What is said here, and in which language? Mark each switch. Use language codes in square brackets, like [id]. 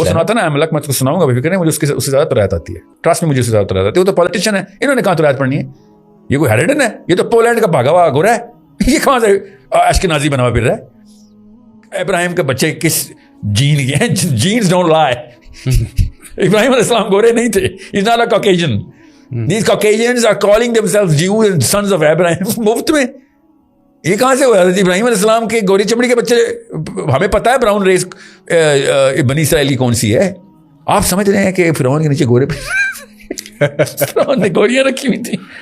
[ur] وہ سناتا نا ملک, میں تو سناؤں گا, فکر نہیں, مجھے اس سے زیادہ توریت آتی ہے. ٹرسٹ میں مجھے اس سے زیادہ توریت آتی ہے. وہ تو پالیٹیشین ہے, انہوں نے کہاں توریت پڑھنی ہے؟ یہ کوئی ہیریڈن ہے؟ یہ تو پولینڈ کا بھاگا ہوا گورا ہے, یہ کہاں سے اشکنازی بنا ہوا پھر رہا ہے. ابراہیم کے بچے کس جین کے ہیں؟ [en] Genes don't lie. [ur] ابراہیم علیہ السلام گورے نہیں تھے. [en] He's not a Caucasian. These Caucasians are calling themselves Jews and sons of Abraham. [ur] مفت میں یہ کہاں سے ہوا؟ حضرت ابراہیم علیہ السلام کے گوری چمڑی کے بچے, ہمیں پتہ ہے براؤن ریس بنی اسرائیل کی کون سی ہے. آپ سمجھ رہے ہیں کہ فرعون کے نیچے گورے فرعون نے گوریاں رکھی ہوئی تھی.